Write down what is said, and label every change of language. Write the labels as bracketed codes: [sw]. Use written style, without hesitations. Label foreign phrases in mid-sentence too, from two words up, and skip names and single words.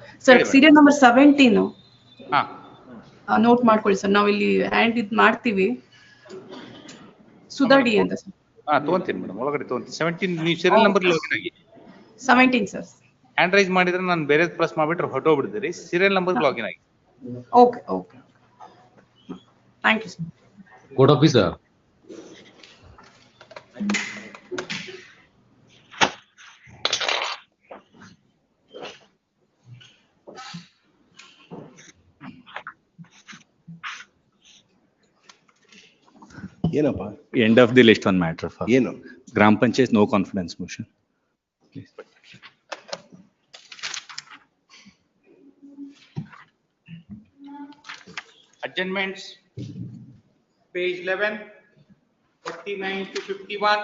[en] Sir, serial number 17. [kn] ನೋಟ್ ಮಾಡ್ಕೊಳ್ಳಿ ಸರ್, ನಾವು ಇಲ್ಲಿ ಹ್ಯಾಂಡ್ ಇದು ಮಾಡ್ತೀವಿ. ಸುಧಾಡಿ ಅಂತ ಸರ್. ತಗೊಂತೀನಿ ಮೇಡಮ್, ಒಳಗಡೆ ತಗೊಂತೀನಿ. 17 ನೀವು [en] serial number login [kn] ಆಗಿ. 17 ಸರ್. [en] hand raise [kn] ಮಾಡಿದ್ರೆ ನಾನು ಬೇರೆ ಪ್ರೆಸ್ ಮಾಡಿಬಿಟ್ರೆ ಹೊಟ್ಟೋಗ್ಬಿಡ್ತೀರಿ. [en] serial number login [kn] ಆಗಿ. [en] okay okay, thank you sir. court officer. [kn] ಏನಪ್ಪ? [en] End of the list one matter for [kn] ಏನು? [en] Gram Panchayat no confidence motion. Please. Adjournments, page 11, 49 to 51.